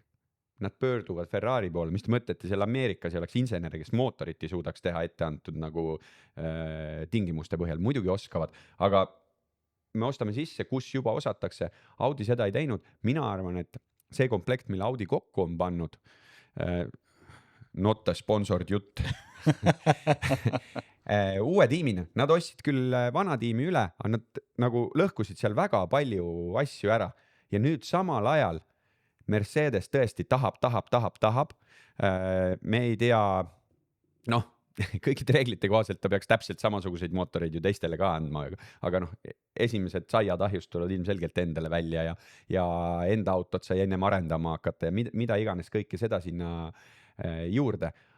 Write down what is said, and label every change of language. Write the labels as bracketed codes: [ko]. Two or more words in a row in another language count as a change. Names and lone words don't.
[et] Nad pöörduvad Ferrari poole, mis te mõtlete, seal Ameerikas ei oleks inseneri, kes mootorit ei suudaks teha ette antud nagu tingimuste põhjal, muidugi oskavad, aga me ostame sisse, kus juba osatakse, Audi seda ei teinud, mina arvan, et see komplekt, mille Audi kokku on pannud, [en] not a sponsored jutt, [et] uue tiimina, nad ostsid küll vana tiimi üle, aga nad nagu lõhkusid seal väga palju asju ära ja nüüd samal ajal Mercedes tõesti tahab. Me ei tea, kõikide reeglite kohaselt ta peaks täpselt samasuguseid mootoreid ju teistele ka andma, aga esimesed saiatahjust tulevad ilmselgelt endale välja ja enda autot sai ennem arendama hakata ja mida iganes kõike seda sinna juurde.